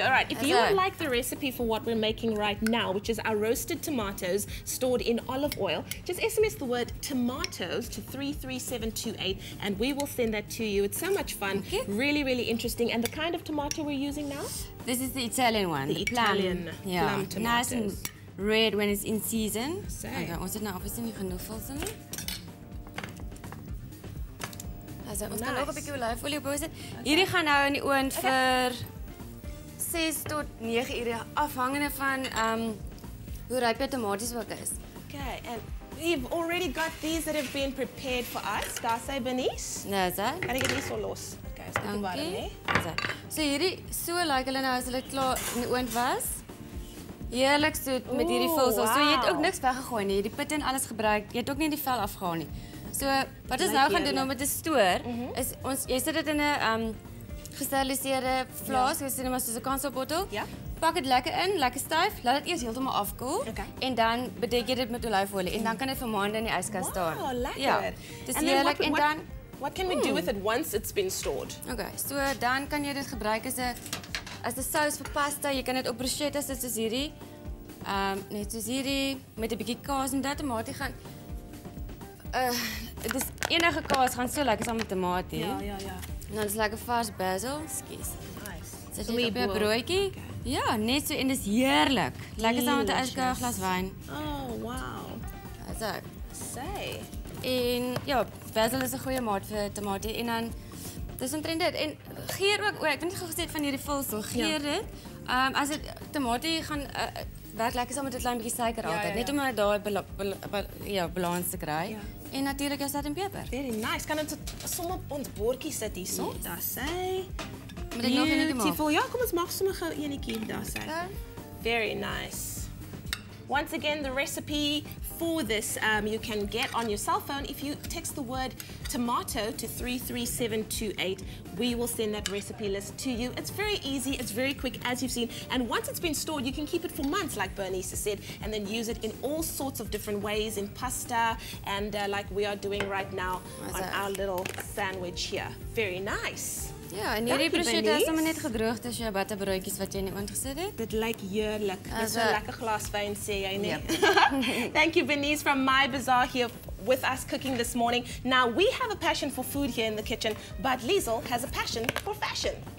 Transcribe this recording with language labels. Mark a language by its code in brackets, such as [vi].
[en] All right, if you would like the recipe for what we're making right now, which is our roasted tomatoes stored in olive oil, just SMS the word tomatoes to 33728 and we will send that to you. It's so much fun, really, really interesting. And the kind of tomato we're using now? This is the Italian one. The Italian plum tomatoes. Nice and red when it's in season. Same. [af] Okay, ons het nou obviously nie genoeg vulsel nie. Also, ons kan nog 'n bietjie olyfolie op sit. Hierdie gaan nou in die oond vir 6 tot 9 ure afhangende van hoe ryp jou tomaties ook is. [en] Okay, and we've already got these that have been prepared for us. [af] Daar sê Bernice. Nou is dit. Kan ek dit so los? Okay, is dit warm, hè? So hierdie so lyk hulle nou as hulle klaar in die oond was. Heerlik soet met hierdie vulsel. So jy het ook niks weggegooi nie. Die pitte en alles gebruik. Jy het ook nie die vel afgehaal nie. So wat ons nou gaan doen om dit te stoor is jy sit dit in 'n gesteriliseerde flask, jy sit hom soos 'n kanselbottel. Ja. Pak dit lekker in, lekker styf. Laat dit eers heeltemal afkoel. Okay. En dan bedek jy dit met olyfolie en dan kan dit vir maande in die yskas staan. Wow, lekker. Ja. Dis [en] And then [af] heerlik en dan [en] what can we do with it once it's been stored? [af] okay, so dan kan jy dit gebruik as 'n sous vir pasta. Jy kan dit op bruschettas sit soos hierdie. Net soos hierdie met 'n bietjie kaas en dat tomatie gaan dis enige kaas gaan so lekker saam met tomatie. Ja. En dan is lekker vars basil, skus. [en] Nice. [af] Sit dit op 'n broodjie. Ja, net so en dis heerlik. Lekker saam met 'n [en] Delicious. [af] glas wyn. [en] Oh, wow. So. Say. [af] En ja, basil is 'n goeie maat vir tomatie en dan dis omtrent dit. En geur ook, ek het net gesê van hierdie vulsel, geur dit. As dit tomatie gaan werk lekker saam met 'n klein bietjie suiker altyd, net om daai balans te kry. Ja. En natuurlik is dit in peper. [en] Very nice. [af] Kan dit sommer op ons bordjie sit hierso? [en] Yes. [af] Daar sê. Moet ek nog enetjie maak? [en] Beautiful. [af] Ja, kom ons maak sommer gou enetjie daar sê. [en] Okay. Very nice. Once again, the recipe for this you can get on your cell phone. If you text the word tomato to 33728, we will send that recipe list to you. It's very easy, it's very quick, as you've seen. And once it's been stored, you can keep it for months, like Bernice has said, and then use it in all sorts of different ways, in pasta, and like we are doing right now on our little sandwich here. Very nice. [af] Ja, en hierdie bruschetta is sommer net gedroogde ciabatta broodjies wat jy in die oond gesit het. Dit lyk heerlik. Dis so 'n lekker glas wyn sê jy, nee. [en] Yep. Thank you, Bernice, from My Bazaar here with us cooking this morning. Now, we have a passion for food here in the kitchen, but Liesel has a passion for fashion.